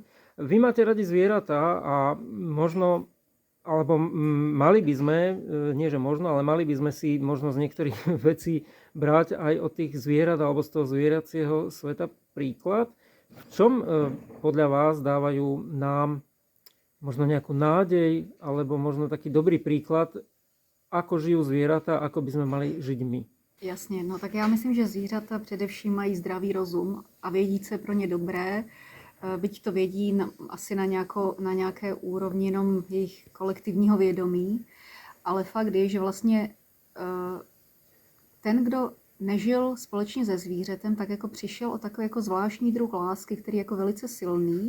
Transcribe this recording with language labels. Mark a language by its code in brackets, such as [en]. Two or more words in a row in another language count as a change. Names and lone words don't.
[sk] Vy máte radi zvieratá a možno, alebo mali by sme, nie že možno, ale mali by sme si možno z niektorých vecí brať aj od tých zvierat alebo z toho zvieracieho sveta príklad. V čom podľa vás dávajú nám možno nejakú nádej alebo možno taký dobrý príklad, ako žijú zvieratá, ako by sme mali žiť my? [cs] Jasně, no tak já myslím, že zvířata především mají zdravý rozum a vědí, co je pro ně dobré. Byť to vědí asi na nějaké úrovni jenom jejich kolektivního vědomí, ale fakt je, že vlastně ten, kdo nežil společně se zvířetem, tak jako přišel o takový jako zvláštní druh lásky, který je jako velice silný.